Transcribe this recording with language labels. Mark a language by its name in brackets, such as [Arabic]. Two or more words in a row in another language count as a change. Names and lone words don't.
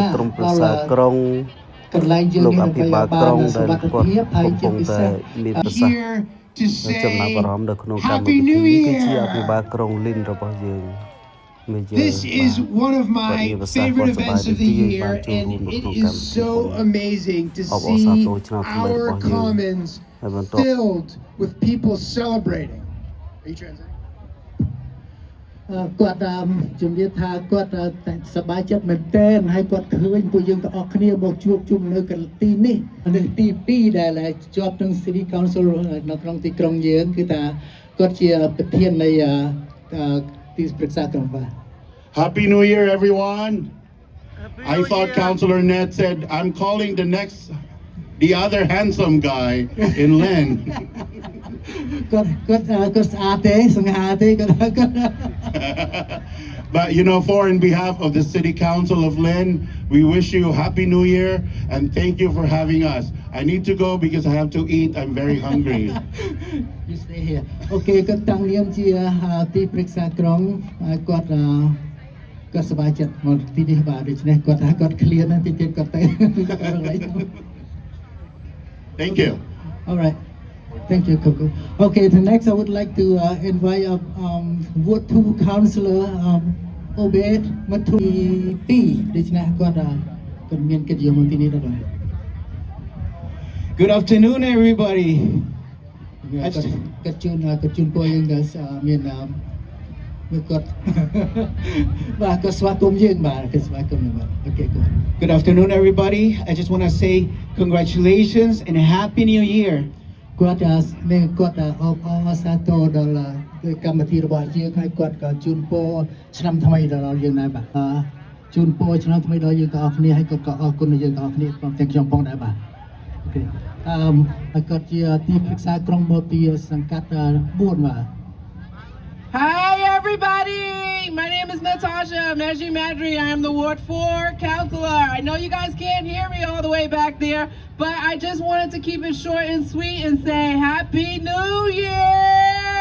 [Khmer] ក្រុមប្រឹក្សាក្រុងលោកអភិបាលក្រុងដែលគាត់កំពុងតែមានប្រសាសន៍ចំណាប់អារម្មណ៍នៅក្នុងកម្មវិធីនេះគឺជាអភិបាលក្រុងលិនរបស់យើង [English] This is one of my favorite events of the year, and it is so amazing to see our commons filled with people celebrating. Are you translating? [Khmer] គាត់ជំរាបថាគាត់សប្បាយចិត្តមែនទែនហើយគាត់ឃើញពួកយើងទាំងអស់គ្នាមកជួបជុំនៅកន្លែងទីនេះនៅទី2ដែលជាប់នឹង City Council នៅក្នុងទីក្រុងយើងគឺថាគាត់ជាប្រធាននៃទីប្រឹក្សាក្រុងបាទ [English] Happy New Year, everyone. I thought Councillor Ned said, I'm calling the next the other handsome guy in Len. [Khmer] គាត់ស្អាតទេសង្ហាទេគាត់ [English] But you know, in behalf of the City Council of Len, we wish you Happy New Year and thank you for having us. I need to go because I have to eat. I'm very hungry. You stay here [Khmer] អូខេគាត់តាំងនាមជាទីប្រឹក្សាក្រុងគាត់សប្បាយចិត្តមកទីនេះបាទដូច្នេះគាត់ថាគាត់ clear ណាស់ទីទៀតគាត់ទៅ [English] Thank you. All right. Thank you, Coco. Okay, the next I would like to invite Ward 2 Councillor Obed Matui P. [Khmer] ដូច្នេះគាត់មានកិត្តិយសមកទីនេះដែរ [English] Good afternoon, everybody. [Khmer] គាត់ជូនពរយើងដែលមានមួយគាត់ បាទគាត់ស្វាគមន៍យើងបាទគាត់ស្វាគមន៍យើងបាទ [English] Okay, good. Good afternoon, everybody. I just want to say congratulations and Happy New Year. [Khmer] គាត់អបសាទរដល់កម្មវិធីរបស់យើងហើយគាត់ក៏ជូនពរឆ្នាំថ្មីដល់យើងដែរបាទជូនពរឆ្នាំថ្មីដល់យើងទាំងអស់គ្នាហើយគាត់ក៏អរគុណដល់យើងទាំងអស់គ្នាព្រមទាំងខ្ញុំផងដែរបាទអូខេហើយគាត់ជាទីប្រឹក្សាក្រុងមកពីសង្កាត់4បាទ [English] Hi everybody! My name is Natasha Meji Madri. I am the Ward 4 Councillor. I know you guys can't hear me all the way back there, but I just wanted to keep it short and sweet and say Happy New Year!